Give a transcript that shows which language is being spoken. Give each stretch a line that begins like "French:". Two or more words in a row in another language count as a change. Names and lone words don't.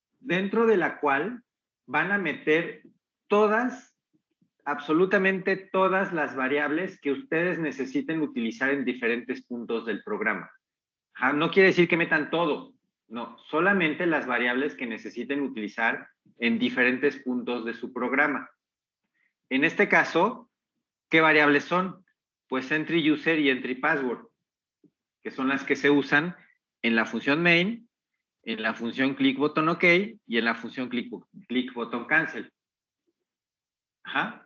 Spanish: dentro de la cual van a meter todas, absolutamente todas las variables que ustedes necesiten utilizar en diferentes puntos del programa. No quiere decir que metan todo, no, solamente las variables que necesiten utilizar en diferentes puntos de su programa. En este caso, ¿qué variables son? Pues entry user y entry password, que son las que se usan en la función main, en la función click button OK y en la función click button cancel. Ajá.